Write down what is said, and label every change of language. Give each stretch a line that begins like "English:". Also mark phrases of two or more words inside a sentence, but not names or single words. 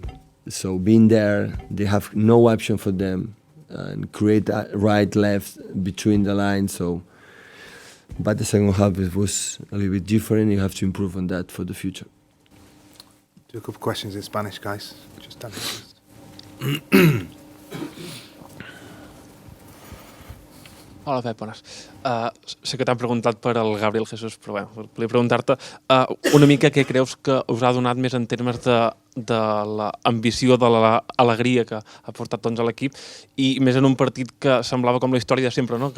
English: So being there, they have no option for them, and create right, left between the lines. So, but the second half it was a little bit different. You have to improve on that for the future. Do a couple of questions in Spanish, guys. Just done it.
Catalan: Hola, Pep, bones. Sé que t'han preguntat per el Gabriel Jesús, però bé, volia preguntar-te una mica què creus que us ha donat més en termes de l'ambició, de l'alegria que ha portat doncs, a l'equip, i més en un partit que semblava com la història de sempre, no?